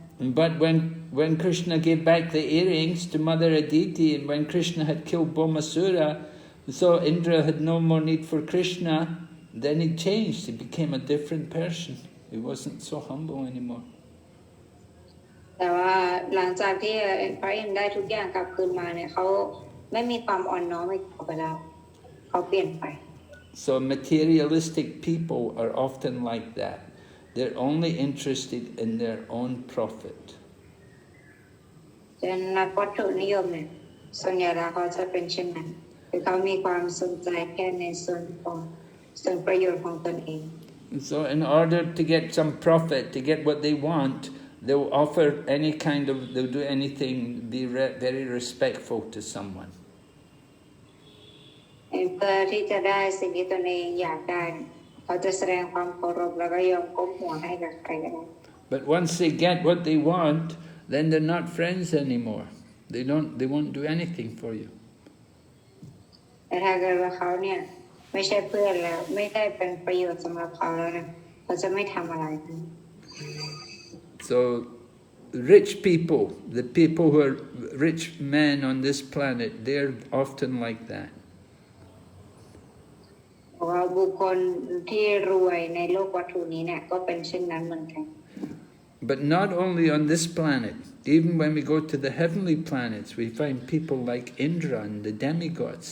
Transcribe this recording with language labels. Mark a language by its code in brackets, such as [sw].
[en] But when Krishna gave back the earrings to Mother Aditi, and when Krishna had killed Bhaumāsura, so Indra had no more need for Krishna, then he changed. He became a different person. He wasn't so humble anymore. [th] แต่ว่าหลังจากที่พระอินทร์ได้ทุกอย่างกลับคืนมาเนี่ยเขาไม่มีความอ่อนน้อมอีกต่อไปแล้วเขาเปลี่ยนไป [en] So materialistic people are often like that. They're only interested in their own profit. [th] เป็นนักวัตถุนิยมเนี่ยส่วนใหญ่แล้วเขาจะเป็นเช่นนั้นคือเขามีความสนใจแค่ในส่วนประโยชน์ของตนเอง [en] So in order to get some profit, to get what they want, they'll offer they'll do anything, be very respectful to someone. [th] เพื่อที่จะได้สิ่งที่ตนเองอยากได้เขาจะแสดงความเคารพแล้วก็ยอมก้มหัวให้กับใครก็ได้ [en] But once they get what they want, then they're not friends anymore. They won't do anything for you. [th] แต่ถ้าเกิดว่าเขาเนี่ยไม่ใช่เพื่อนแล้วไม่ได้เป็นประโยชน์สำหรับเขาแล้วนะเขาจะไม่ทำอะไร [en] So rich people, the people who are rich men on this planet, they're often like that. [th] เพราะว่าบุคคลที่รวยในโลกวัตถุนี้เนี่ยก็เป็นเช่นนั้นเหมือนกัน [en] But not only on this planet, even when we go to the heavenly planets, we find people like Indra and the demigods.